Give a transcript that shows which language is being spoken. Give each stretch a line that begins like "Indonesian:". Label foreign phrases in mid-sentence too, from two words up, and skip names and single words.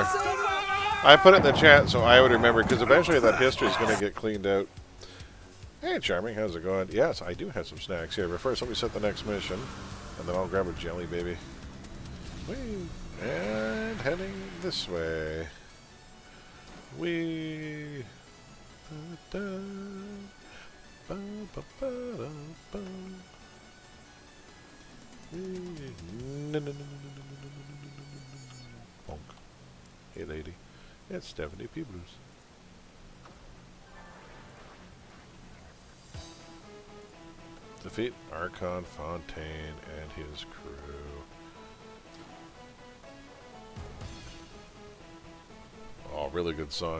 English: I put it in the chat so I would remember, because eventually that history is going to get cleaned out. Hey, Charming, how's it going? Yes, I do have some snacks here, but first let me set the next mission, and then I'll grab a jelly baby. Whee! And heading this way. Whee! Da, da, ba, ba, ba, da, ba. Whee! No, no, no, no, no, no, no, no, no, no. Bonk. Hey, lady. It's Stephanie Peebles. Defeat Archon Fontaine and his crew. Oh, really good song.